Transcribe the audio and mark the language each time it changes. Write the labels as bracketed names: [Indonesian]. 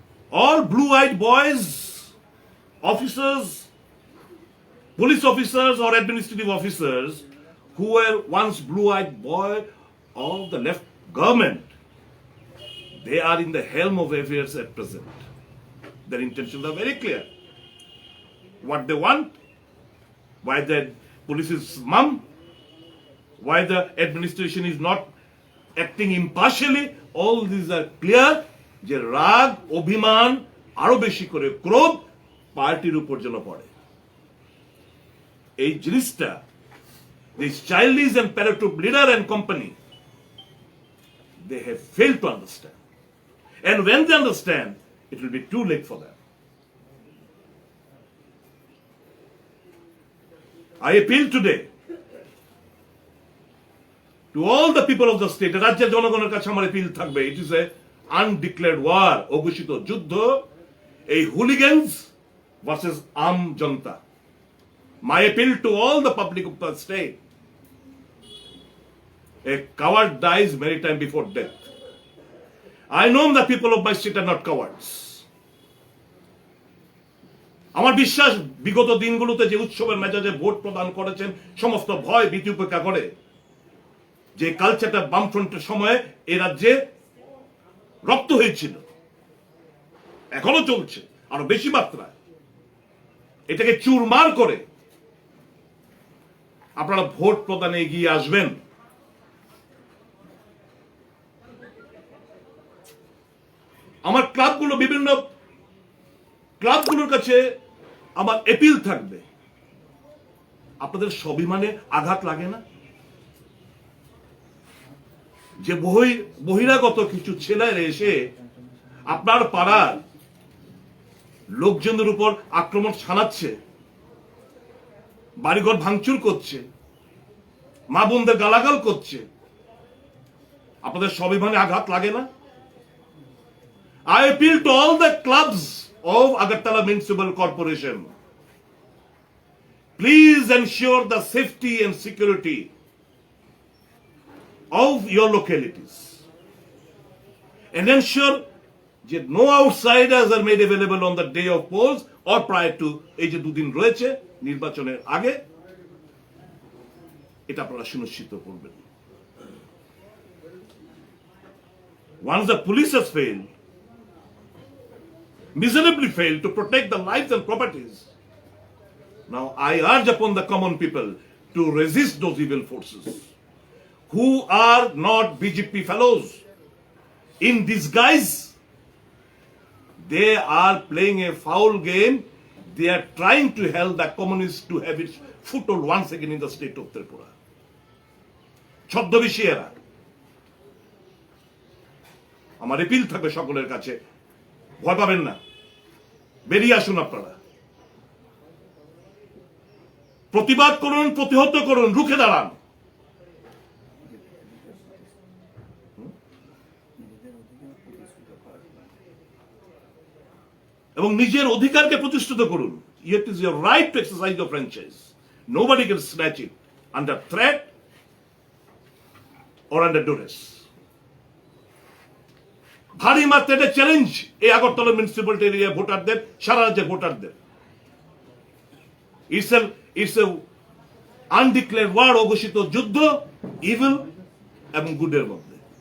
[English] All blue-eyed boys, officers, police officers or administrative officers who were once blue-eyed boy of the left government, they are in the helm of affairs at present. Their intentions are very clear. What they want, why the police is mum, why the administration is not acting impartially, all these are clear. [Bangla] যে রাগ, অভিমান, আরো বেশি করে ক্রোধ পার্টির উপর যেন পড়ে। এই জিনিসটা [English] This childish and paratroop leader and company they have failed to understand, and when they understand it will be too late for them. I appeal today to all the people of the state, [Bangla] রাজ্যের জনগণের কাছে আমার appeal থাকবে, [English] it is a undeclared war, [Bangla] অঘোষিত যুদ্ধ, [English] এই hooligans versus [Bangla] um Janata. [English] My appeal to all the public of the state, a coward dies many times before death. I know the people of my state are not cowards. [Bangla] আমার বিশ্বাস বিগত দিনগুলোতে যে উৎসবের মেজাজে ভোট প্রদান করেছেন, সমস্ত ভয় ভীতি উপেক্ষা করে, যে কালচারটা বামফ্রন্টের সময়ে এই রাজ্যে রপ্ত হয়েছিল, এখনো চলছে আরো বেশি মাত্রায়, এটাকে চুরমার করে আপনারা ভোট প্রদানে এগিয়ে আসবেন। আমার ক্লাবগুলো, বিভিন্ন ক্লাবগুলোর কাছে আমার এপিল থাকবে, আপনাদের স্বাভিমানে আঘাত লাগে না যে বহিরাগত কিছু ছেলেরা এসে আপনার পাড়ার লোকজনের উপর আক্রমণ ছানাচ্ছে, বাড়িঘর ভাঙচুর করছে, মা বোনদের গালাগাল করছে, আপনাদের স্বাভিমানে আঘাত লাগে না? [English] I appeal to all the clubs of Agartala Municipal Corporation. Please ensure the safety and security of your localities, and ensure that no outsiders are made available on the day of polls or prior to [Bangla] এই যে দুদিন রয়েছে নির্বাচনের আগে, এটা আপনারা সুনিশ্চিত করবেন। [English] Once the police has failed, miserably failed to protect the lives and properties, now I urge upon the common people to resist those evil forces who are not BJP fellows. In disguise, they are playing a foul game. They are trying to help the communists to have its foothold once again in the state of Tripura. [Bangla] ছদ্মবেশী এরা। আমার appeal থাকবে সকলের কাছে, ভয় পাবেন না, বেরিয়ে আসুন আপনারা, প্রতিবাদ করুন, প্রতিহত করুন, রুখে দাঁড়ান। এবং নিজের অধিকারকে প্রতিষ্ঠিত করুন। [English] It is your right to exercise your franchise. Nobody can snatch it under threat or under duress. [Bangla] ভারী মাত্রায় এটা চ্যালেঞ্জ এই আগরতলা মিউনিসিপ্যালিটি এরিয়া ভোটারদের, সারা রাজ্যের ভোটারদের। [English] it's a undeclared war, [Bangla] অঘোষিত যুদ্ধ [English] evil [Bangla] এবং গুডের মধ্যে।